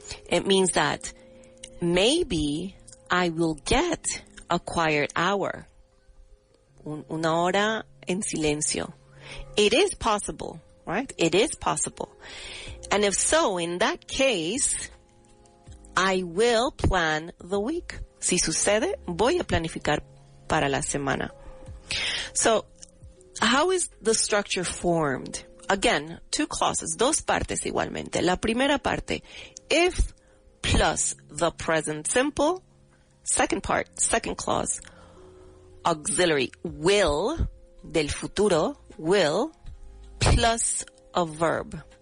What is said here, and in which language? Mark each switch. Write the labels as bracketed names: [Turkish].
[English] It means that maybe I will get a quiet hour. [Spanish] Una hora en silencio. [English] It is possible, right? It is possible. And if so, in that case, I will plan the week. [Spanish] Si sucede, voy a planificar para la semana. [English] So, how is the structure formed? Again, two clauses, [Spanish] dos partes igualmente. La primera parte, [English] if plus the present simple. Second part, second clause, auxiliary will, [Spanish] del futuro, [English] will, plus a verb.